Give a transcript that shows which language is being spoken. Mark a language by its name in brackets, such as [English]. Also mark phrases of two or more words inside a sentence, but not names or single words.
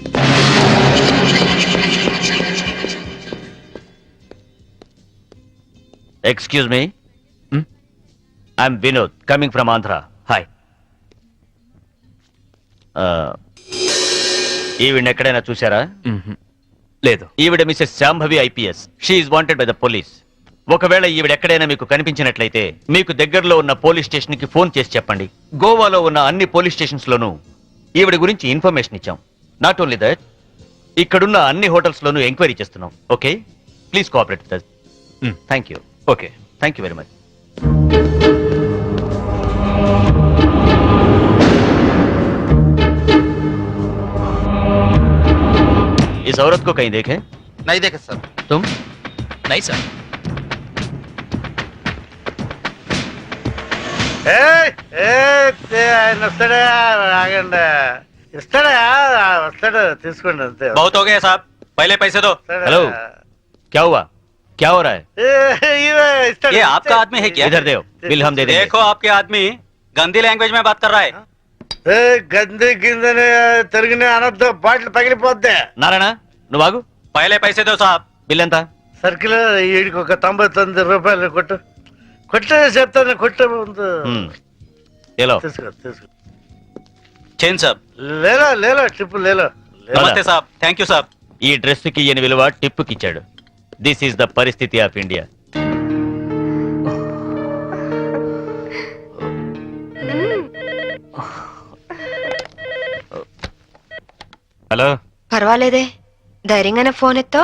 [English] Excuse me, I'm Vinod coming from Andhra. [Telugu] హాయ్. ఈవిడ ఎక్కడైనా చూసారా? మ్మ్హ్. లేదు. ఈవిడ మిసెస్ శాంభవి ఐపీఎస్. [English] She is wanted by the police. [Telugu] ఒకవేళ ఈవిడ ఎక్కడైనా మీకు కనిపించినట్లయితే మీకు దగ్గరలో ఉన్న పోలీస్ స్టేషన్ కి ఫోన్ చేసి చెప్పండి. గోవాలో ఉన్న అన్ని పోలీస్ స్టేషన్స్ లోనూ ఈవిడ గురించి ఇన్ఫర్మేషన్ ఇచ్చాం. [English] not only that, [Telugu] ఇక్కడున్న అన్ని హోటల్స్ లోనూ ఎంక్వైరీ చేస్తున్నాం. [English] Okay, please cooperate with us. Thank you. Okay, Thank you very much. [Hindi] इस औरत को कहीं देखे? नहीं देखे सर. तुम? [English] Nice sir. [Telugu] ఆయన వస్తాడా? ఆగండి. ఇస్తాడా? వస్తాడు, తీసుకోండి అంతే. [Hindi] बहुत हो गया साहब, पहले पैसे दो. हेलो, क्या हुआ? क्या हो रहा है? [Telugu] ఇస్తాడు. [Hindi] ये आपका आदमी है क्या? इधर दे, बिल हम दे देंगे. देखो आपके आदमी गंदी लैंग्वेज में बात कर रहा है. [Telugu] గంది కిందని తిరిగిన అనొద్దు, బాటిల్ పగిలిపోద్ది. నారాయణ నువ్వు ఆగు. [Hindi] पहले पैसे दो साहब. [Telugu] బిల్ ఎంత? సర్కిల్ వీడికి ఒక 99 రూపాయలు కొట్టు. కొట్టు చెప్తాను, కొట్టు ముందు. ఏలో తీసుకో తీసుకో. [Hindi] चेन साहब. ले लो ले लो ट्रिप ले लो. नमस्ते साहब, [English] thank you [Hindi] साहब. [Telugu] ఈ డ్రెస్ కి ఈయన విలువ టిప్పుకి ఇచ్చాడు. [English] this is the [Telugu] పరిస్థితి [English] of India. [Telugu] హలో. పర్వాలేదే, ధైర్యంగానే ఫోన్ ఎత్తో.